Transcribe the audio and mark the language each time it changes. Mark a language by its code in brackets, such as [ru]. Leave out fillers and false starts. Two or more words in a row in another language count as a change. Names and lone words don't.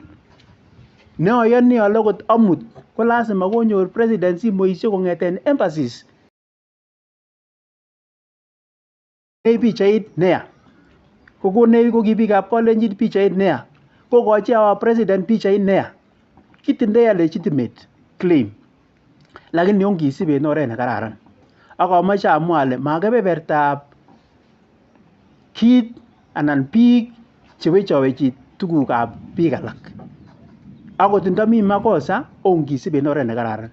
[kln] Ne ayoni ale kot amut ko lazima konyor president simoisiek kong'eten embassies. Nei pichait neya. Kokonech ko ki biikab Kalenjin pichait neya. Kokochi [en] our president [kln] pichait neya. Kitindoi [en] a legitimate claim. [kln] Lakini ongisib en oret nekararan. Ak amoche amwa ale makebebertab kit anan biik chewechowechi tugukab biik alak. Akot ndami makosa ongisib en oret nekararan.